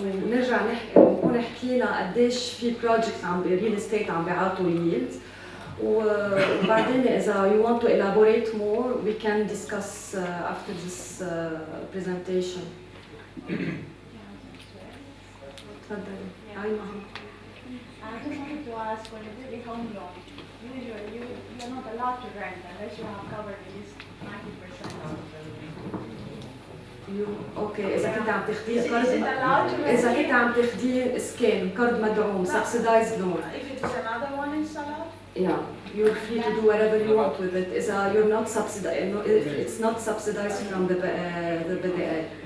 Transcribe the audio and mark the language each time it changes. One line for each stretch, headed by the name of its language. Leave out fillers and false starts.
Arabic: نرجع نكون حكينا قديش في بروجكتس عم بريل استيت عم بيعطوا ييلدز، وبعدين إذا
English: you want to elaborate more we can discuss after this presentation.
Arabic: تفضلي.
English: I just wanted to ask, for the daily home loan, usually you're not allowed to rent unless you have covered at least 90%.
Arabic: اوكي اذا كنت عم تاخدي
English: Is it
Arabic: قرض
English: allowed to rent?
Arabic: اذا كنت عم تاخدي اسكان قرض مدعوم
English: subsidized loan If it is another one, it's allowed? yeah you're free to do whatever you want with it إذا you're not subsidized if it's not subsidized from the BDA.